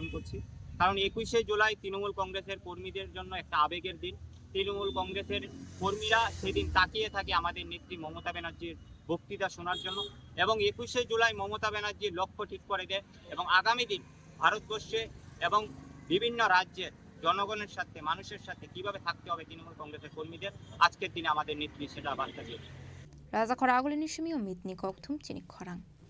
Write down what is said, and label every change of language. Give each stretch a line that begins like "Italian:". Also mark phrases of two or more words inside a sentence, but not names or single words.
Bangla: করছি কারণ 21শে জুলাই তৃণমূল কংগ্রেসের কর্মীদের জন্য একটা আবেগের দিন তৃণমূল কংগ্রেসের কর্মীরা সেদিন তাকিয়ে থাকে আমাদের নেত্রী মমতা ব্যানার্জির বক্তৃতা শোনার জন্য এবং 21শে জুলাই মমতা ব্যানার্জির লক্ষ্য ঠিক করে দেয় এবং আগামী দিন ভারতবর্ষে এবং বিভিন্ন রাজ্যের জনগণের সাথে মানুষের সাথে কিভাবে থাকতে হবে তৃণমূল কংগ্রেসের কর্মীদের আজকের দিনে আমাদের নেত্রী সেটা বার্তা দিয়েছে
Kok Borok: Raja Khoraguli ni shumi mitni kokthum Chini Khorang.